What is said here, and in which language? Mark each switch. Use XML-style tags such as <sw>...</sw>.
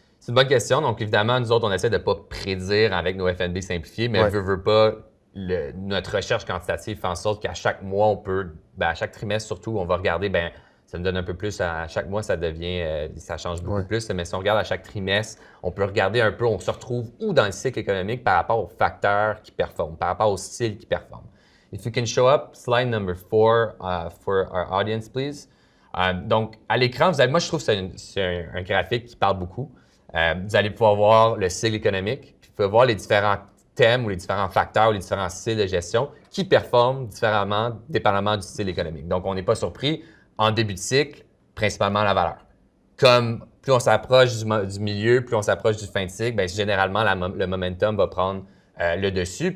<fr>C'est une bonne question. Donc évidemment, nous autres, on essaie de ne pas prédire avec nos FNB simplifiés, mais veut pas, notre recherche quantitative fait en sorte qu'à chaque mois, on peut, à chaque trimestre surtout, on va regarder, ça nous donne un peu plus. À chaque mois, ça devient, ça change beaucoup plus. Mais si on regarde à chaque trimestre, on peut regarder un peu, on se retrouve où dans le cycle économique par rapport aux facteurs qui performent, par rapport au style qui performe.</fr> <en>If you can show up slide number 4 for our audience, please.</en> <fr>Donc, à l'écran, moi, je trouve que c'est un graphique qui parle beaucoup. Vous allez pouvoir voir le cycle économique, puis vous pouvez voir les différents thèmes ou les différents facteurs ou les différents styles de gestion qui performent différemment dépendamment du style économique. Donc, on n'est pas surpris. En début de cycle, principalement la valeur. Comme plus on s'approche du milieu, plus on s'approche du fin de cycle, généralement, le momentum va prendre le dessus.</fr>